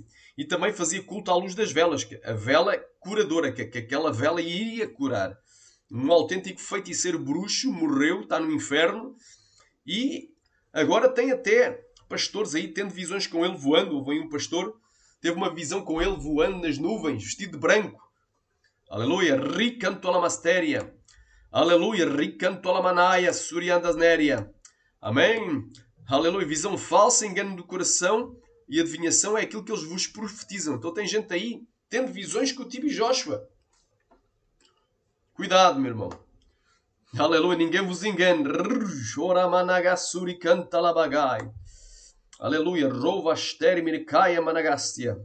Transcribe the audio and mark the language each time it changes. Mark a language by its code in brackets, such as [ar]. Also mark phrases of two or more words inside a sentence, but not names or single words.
[pt] E também fazia culto à luz das velas, que a vela curadora, que aquela vela iria curar. Um autêntico feiticeiro bruxo morreu, está no inferno, e agora tem até pastores aí tendo visões com ele voando. Houve um pastor, teve uma visão com ele voando nas nuvens, vestido de branco. Aleluia, ricanto la masteria. Aleluia, ricanto la manaia, suriandas néria. Amém. Aleluia, visão falsa, engano do coração, e adivinhação é aquilo que eles vos profetizam. Então tem gente aí tendo visões com o T.B. Joshua. Cuidado, meu irmão. Aleluia, ninguém vos engane. Aleluia, rouva astermiricaya managastia.